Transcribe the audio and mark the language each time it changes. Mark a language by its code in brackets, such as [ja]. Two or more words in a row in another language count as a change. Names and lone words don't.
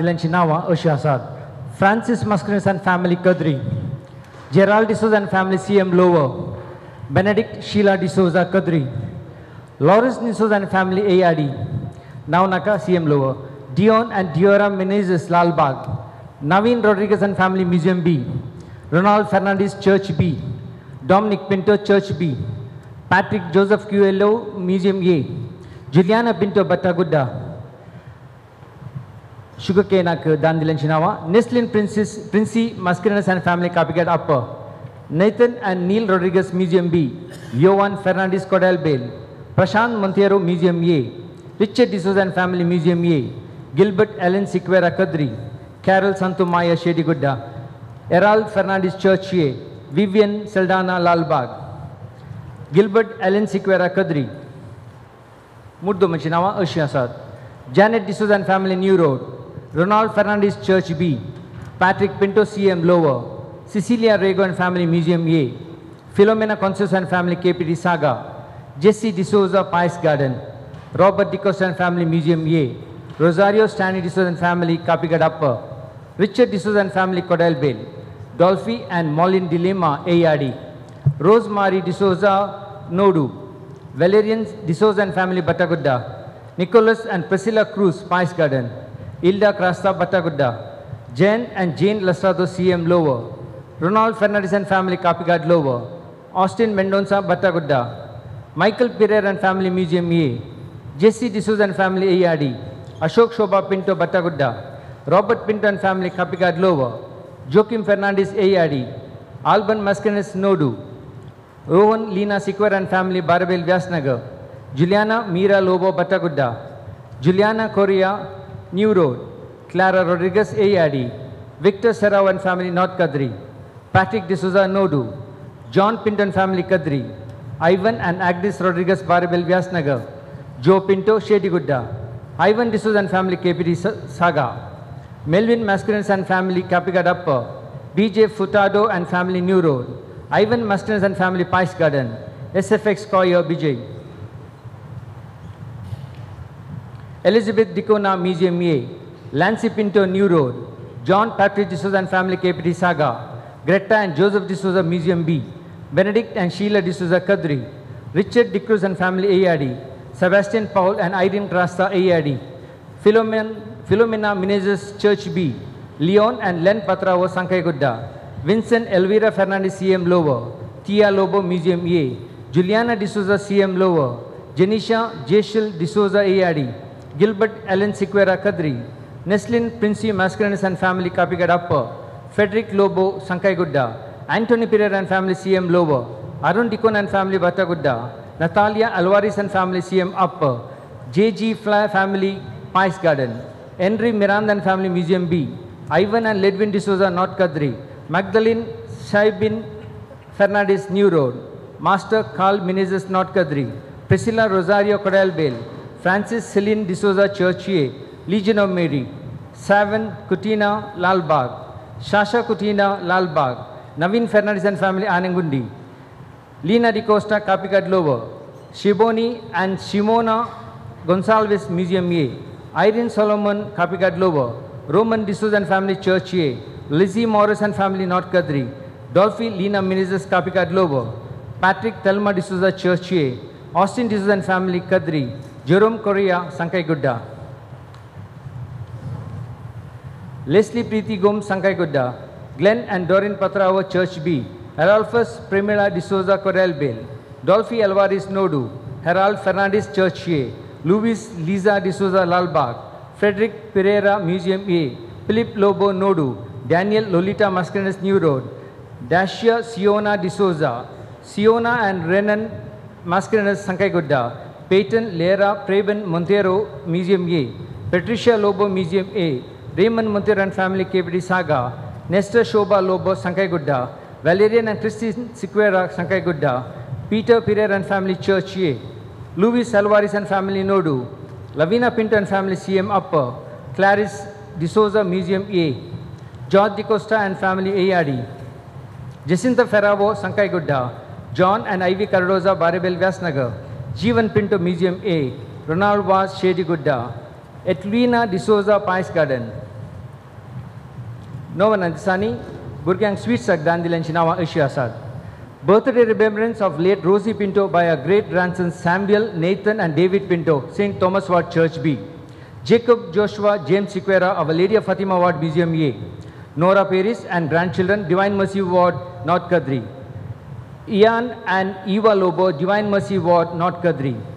[kok] दिल्ल्यांची नांवां अशीं आसात फ्रांसीस मास्करेनस [en] and family [kok] कद्री जेराल्ड डिसोजा [en] and family [kok] CM लोवर बेनेडिक्ट शीला डिसोजा कद्री लॉरेंस डिसोजा [en] and family [kok] ARD नाव नाका CM लोवर डिओन एंड डिओरा मेनेझेस लालबाग नवीन रॉड्रिगस [en] and family [kok] म्युझियम B रोनाल्ड फर्नांडीस चर्च B Dominic Pinto Church B Patrick Joseph Cuello Museum A Juliana Pinto Batagudda Sugarcane दान दिल्यांची नांवां Neslin Princey Mascarenas [en] and Family [kok] Copycat Upper Nathan and Neil Rodriguez Museum B Johan Fernandez Cordell Bale Prashant Monteiro Museum A Richard D'Souza [en] and Family Museum A, Gilbert Ellen Siqueira Kadri, Carol Santumaya Shedigudda, Erald Fernandez Church A, Vivian Saldana Lalbag, Gilbert Ellen Siqueira Kadri, Murdo Machinawa Ashiasad, Janet D'Souza and Family New Road, Ronald Fernandez Church B, Patrick Pinto CM Lower, Cecilia Rego and Family Museum A, Philomena Consus and Family KPT Saga, Jesse D'Souza Pies Garden, Robert D'Costa and Family Museum A, Rosario Stanley D'Souza and Family Kapigad Upper, Richard D'Souza and Family Cordell Bale, Dolphy and Molin Dilema ARD, Rosemary D'Souza Nodu, Valerian D'Souza and Family Batagudda, Nicholas and Priscilla Cruz Pies Garden, Ilda Crasta Batagudda, Jen and Jane Lastrado CM Lower, Ronald Fernandez and Family Kapigad Lower, Austin Mendonça Batagudda, Michael Pereira and Family Museum A, Jesse D'Souza and Family ARD, Ashok Shobha Pinto Batagudda, Robert Pinto and Family Kapigad Lower, Joaquim Fernandez ARD, Alban Mascanes Nodu, Rowan Lina Siqueira and Family Barabel Vyasnagar, Juliana Mira Lobo Batagudda, Juliana Correa New Road, Clara Rodriguez ARD, Victor Serrao and Family North Kadri, Patrick D'Souza Nodu, John Pinto and Family Kadri, Ivan and Agnes Rodriguez Barabel Vyasnagar, Joe Pinto Shedigudda, Ivan D'Souza and Family KPT Saga, Melvin Mascarenes and Family Kapigad Upper, BJ Furtado and Family New Road, Ivan Mascarenes and Family Pies Garden, SFX Koya BJ, Elizabeth Dicona Museum A, Lancy Pinto New Road, John Patrick D'Souza and Family KPT Saga, Greta and Joseph D'Souza Museum B, Benedict and Sheila D'Souza Kadri, Richard D'Cruz and Family ARD, Sebastian Paul and Irene Crasta ARD, Philomena Menezes Church B, Leon and Len Patrao Sankay Gudda, Vincent Elvira Fernandez CM Lower, Tia Lobo Museum A, Juliana D'Souza CM Lower, Janisha Jeshil D'Souza ARD, Gilbert Ellen Siqueira Kadri, Neslin Princey Mascarenes and Family Kapigad Upper, Frederick Lobo Sankay Gudda, Anthony Pereira and Family CM Lower, Arun Dicon and Family Batagudda, Natalia Alvarez and Family CM Upper, J.G. Fly Family Pies Garden, Henry Miranda and Family Museum B, Ivan and Ledwin D'Souza North Kadri, Magdalene Shaibin Fernandez New Road, Master Carl Menezes North Kadri, Priscilla Rosario Cordell Bale, Francis Celine D'Souza Churchier, Legion of Mary, Savan Kutina Lalbag, Shasha Kutina Lalbag, Navin Fernandez and Family Anangundi, Lina D'Costa Kapigad Lower, Shiboni and Shimona Gonsalves Museum A, Irene Solomon Kapigad Lower, Roman D'Souza and Family Church A, Lizzie Morris and Family North Kadri, Dolphy Lina Menezes Kapigad Lower, Patrick Thelma D'Souza Church A, Austin D'Souza and Family Kadri, Jerome Correa Sankay Gudda, Leslie Preeti Gom Sankay Gudda, Glenn and Doreen Patrao Church B, Adolphus Primela D'Souza Corel Bale, Dolphy Alvarez Nodu, Herald Fernandez Church A, Luis Liza D'Souza Lalbag, Frederick Pereira Museum A, Philip Lobo Nodu, Daniel Lolita Mascarenes New Road, Dacia Siona D'Souza, Siona and Renan Mascarenes Sankay Gudda, Peyton Lera Preben Montero Museum A, Patricia Lobo Museum A, Raymond Montero and Family KPT Saga, Nestor Shobha Lobo Sankay Gudda, Valerian and Christine Siqueira Sankay Gudda, Peter Pereira and Family Church A, Luis Alvarez and Family Nodu, Lavina Pinto and Family CM Upper, Clarice D'Souza Museum A, George D'Costa and Family ARD, Jacinta Ferravo Sankay Gudda, John and Ivy Cardoza Barabel Vyasnagar, Jeevan Pinto Museum A, Ronald Vaz Shady Gudda, Etlina D'Souza Pies Garden, Novan Antisani, Burgang Sweetsak Dandilan Chinawa Ashiasad. Birthday remembrance of late Rosie Pinto by her great grandsons Samuel, Nathan and David Pinto, St. Thomas Ward Church B. Jacob Joshua James Siqueira of Our Lady of Fatima Ward Museum A. Nora Paris and grandchildren Divine Mercy Ward North Kadri. Ian and Eva Lobo Divine Mercy Ward North Kadri.